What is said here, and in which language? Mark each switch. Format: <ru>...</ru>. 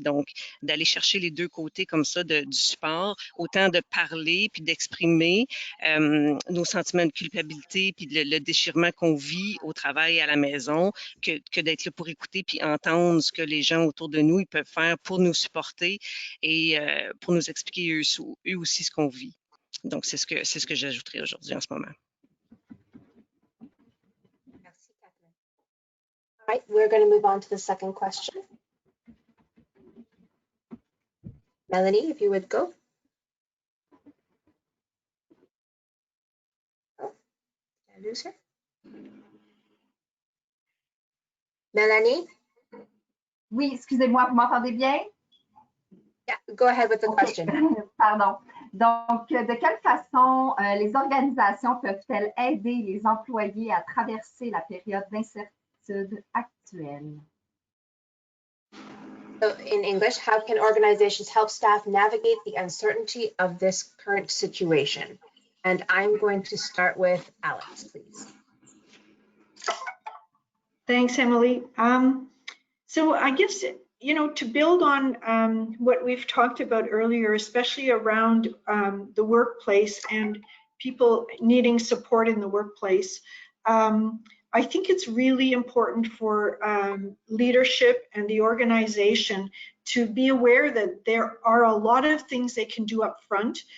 <fr>Donc, d'aller chercher les deux côtés comme ça du support, autant de parler puis d'exprimer nos sentiments de culpabilité puis le déchirement qu'on vit au travail et à la maison, que d'être là pour écouter puis entendre ce que les gens autour de nous ils peuvent faire pour nous supporter et pour nous expliquer eux aussi ce qu'on vit. Donc, c'est ce que j'ajouterai aujourd'hui en ce moment. Merci, Catherine.</fr> <en>All right, we're going to move on to the second question. Melanie, if you would go. Oh, did I lose her? Mélanie?</en> <fr>Oui, excusez-moi, vous m'entendez bien?</fr> <en>Yeah, go ahead with the question.</en> <fr>Pardon. Donc, de quelle façon les organisations peuvent-elles aider les employés à traverser la période d'incertitude actuelle?</fr> <en>So in English, how can organizations help staff navigate the uncertainty of this current situation? And I'm going to start with Alex, please. Thanks, Emily. So I guess, you know, to build on what we've talked about earlier, especially around the workplace and people needing support in the workplace, I think it's really important for leadership and the organization to be aware that there are a lot of things they can do up front.</en>